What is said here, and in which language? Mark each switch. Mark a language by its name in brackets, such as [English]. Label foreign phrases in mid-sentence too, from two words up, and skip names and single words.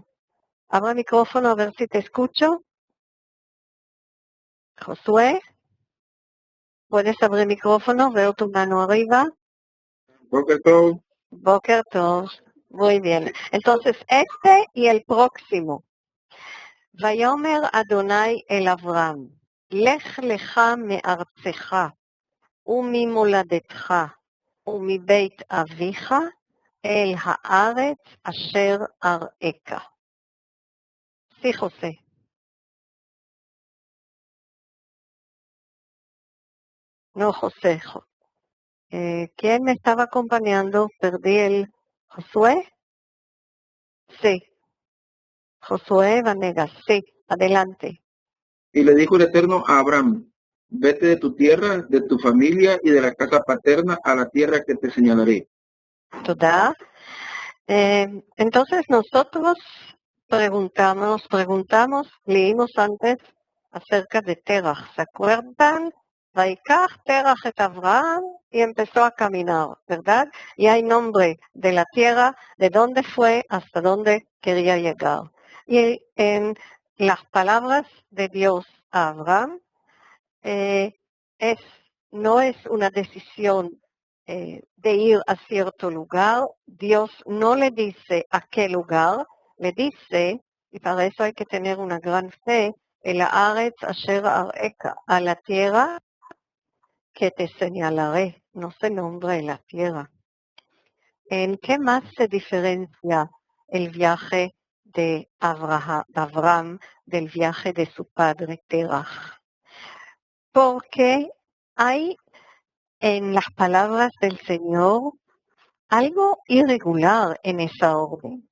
[Spanish] Abra el micrófono a ver si te escucho. Josué, ¿puedes abrir el micrófono? Veo tu mano arriba. [Hebrew] בוקר טוב. בוקר טוב. [Spanish] Muy bien. Entonces, este y el próximo. [Hebrew] ויאמר ה' אל אברהם, לך לך מארצך, וממולדתך ומבית אביך אל הארץ אשר אראך. [Spanish] Sí, José. No, José. ¿Quién me estaba acompañando? Perdí el... ¿Josué? Sí. Josué Vanegas. Sí, adelante. Y le dijo el Eterno a Abraham, vete de tu tierra, de tu familia y de la casa paterna a la tierra que te señalaré. [Hebrew] תודה. [Spanish] Entonces nosotros preguntamos, leímos antes acerca de Terach, ¿se acuerdan? [Hebrew] ויקח תרח את אברהם [Spanish] y empezó a caminar, ¿verdad? Y hay nombre de la tierra, de dónde fue hasta dónde quería llegar. Y en las palabras de Dios a Abraham, no es una decisión de ir a cierto lugar. Dios no le dice a qué lugar, le dice, y para eso hay que tener una gran fe, [Hebrew] אל הארץ אשר אראך, [Spanish] a la tierra que te señalaré, no se nombra la tierra. ¿En qué más se diferencia el viaje de Abraham del viaje de su padre Terach? Porque hay en las palabras del Señor algo irregular en esa orden.